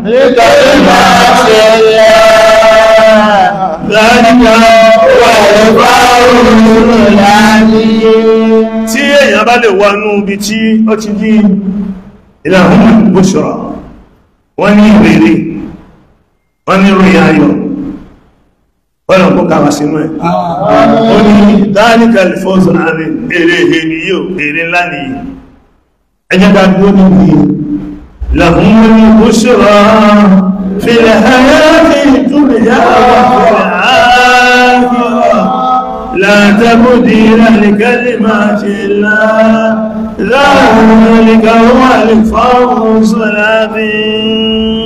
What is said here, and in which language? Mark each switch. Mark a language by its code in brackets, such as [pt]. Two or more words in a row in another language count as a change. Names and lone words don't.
[yo] tí èyàn bá lè wọnú ibi tí ó ti dí [ar] لهم البشرى [yo] wọ́n ní ìrèrè wọ́n ní ròyìn ayọ̀ wọ́n kó kàwà sínú ẹ̀ ó ní [ar] ذلك الفوز العظيم [yo] èrè ènìyàn èrè ńlá nìyí ẹjẹ́ dáadọ́ níbi [ar] لهم البشرى في الحياة الدنيا وفي الآخرة لا تبديل لكلمات الله ذلك هو الفوز العظيم